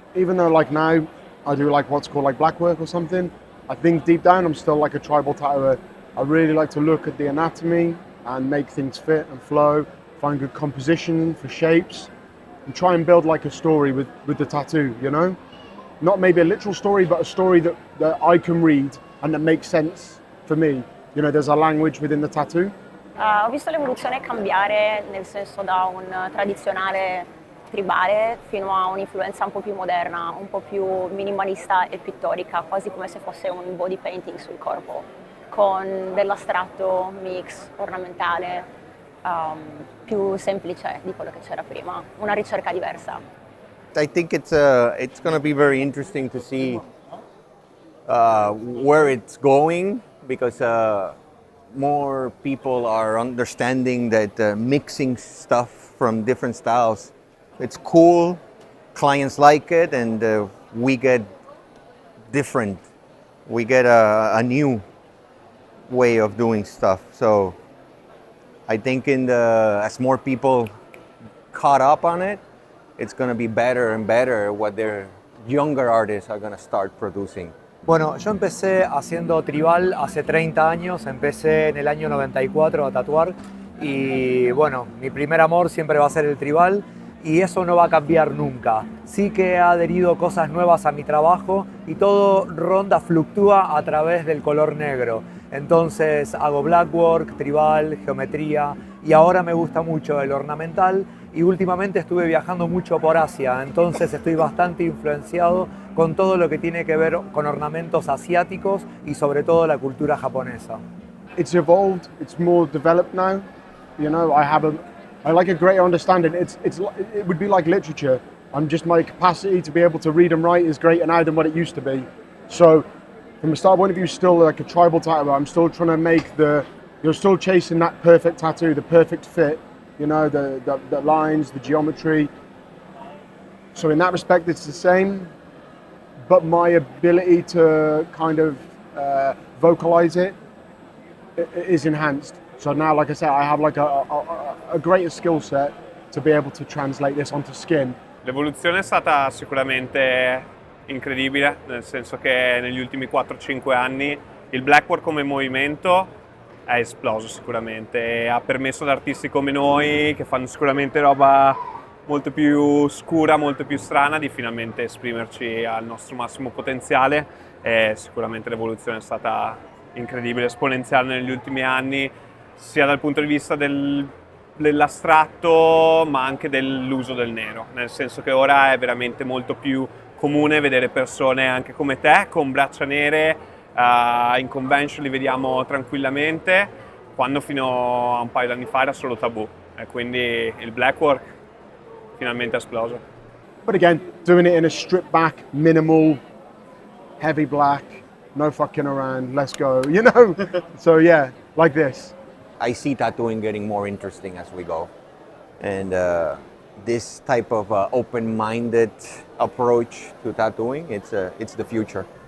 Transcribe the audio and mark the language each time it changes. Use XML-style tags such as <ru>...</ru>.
<en>Even though like now I do like what's called like black work or something, I think deep down I'm still like a tribal tattooer. I really like to look at the anatomy and make things fit and flow, find good composition for shapes, and try and build like a story with the tattoo, you know? Not maybe a literal story, but a story that I can read and that makes sense for me. You know, there's a language within the tattoo.</en> <it>Ho visto l'evoluzione cambiare, nel senso da un tradizionale tribale fino a un'influenza un po' più moderna, un po' più minimalista e pittorica, quasi come se fosse un body painting sul corpo, con dell'astratto mix ornamentale più semplice di quello che c'era prima, una ricerca diversa.</it> <en>I think it's going to be very interesting to see where it's going, because more people are understanding that mixing stuff from different styles, it's cool, clients like it, and we get different. We get a new way of doing stuff. So I think as more people caught up on it, it's going to be better and better what their younger artists are going to start producing.</en> <es>Bueno, yo empecé haciendo tribal hace 30 años, empecé en el año 94 a tatuar y bueno, mi primer amor siempre va a ser el tribal y eso no va a cambiar nunca. Sí que he adherido cosas nuevas a mi trabajo y todo fluctúa a través del color negro. Entonces hago blackwork, tribal, geometría y ahora me gusta mucho el ornamental y últimamente estuve viajando mucho por Asia, entonces estoy bastante influenciado con todo lo que tiene que ver con ornamentos asiáticos y sobre todo la cultura japonesa.</es> <en>It's evolved, it's more developed now. You know, I like a greater understanding. It would be like literature. My capacity to be able to read and write is greater now than what it used to be. So from a style point of view, still like a tribal tattoo, I'm still trying to make you're still chasing that perfect tattoo, the perfect fit, you know, the lines, the geometry. So in that respect, it's the same, but my ability to kind of vocalize it is enhanced. So now, like I said, I have like a greater skill set to be able to translate this onto skin.</en> <it>L'evoluzione è stata sicuramente incredibile, nel senso che negli ultimi 4-5 anni il blackwork come movimento è esploso sicuramente, ha permesso ad artisti come noi, che fanno sicuramente roba molto più scura, molto più strana, di finalmente esprimerci al nostro massimo potenziale, e sicuramente l'evoluzione è stata incredibile, esponenziale negli ultimi anni, sia dal punto di vista dell'astratto ma anche dell'uso del nero, nel senso che ora è veramente molto più comune vedere persone anche come te con braccia nere, in convention li vediamo tranquillamente, quando fino a un paio d'anni fa era solo tabù, e quindi il blackwork finalmente è esploso.</it> <en>But again, doing it in a stripped back, minimal, heavy black, no fucking around, let's go, you know? So yeah, like this. I see tattooing getting more interesting as we go. And this type of open-minded approach to tattooing, it's the future.</en>